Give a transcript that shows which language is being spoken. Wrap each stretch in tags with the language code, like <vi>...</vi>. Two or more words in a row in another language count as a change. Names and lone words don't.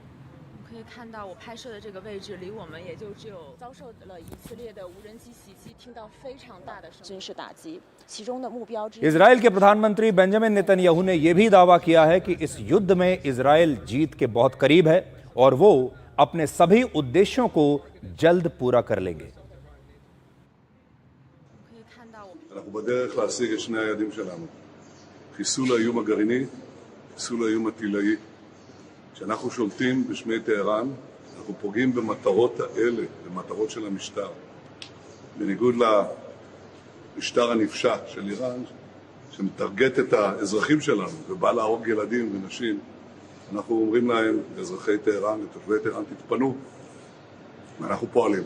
<hi>इजराइल के प्रधानमंत्री बेंजामिन नेतन्याहू ने यह भी दावा किया है कि इस युद्ध में इजराइल जीत के बहुत करीब है और वो अपने सभी उद्देश्यों को जल्द पूरा कर लेंगे।</hi> <he>חיסול האיום הגרעיני, חיסול האיום הטילאי. כשאנחנו שולטים בשמי טהרן, אנחנו פוגעים במטרות האלה, במטרות של המשטר. בניגוד למשטר הנפשע של איראן, שמטרגט את האזרחים שלנו ובא להרוג ילדים ונשים, אנחנו אומרים להם, לאזרחי טהרן, לתושבי טהרן, תתפנו, ואנחנו פועלים.</he>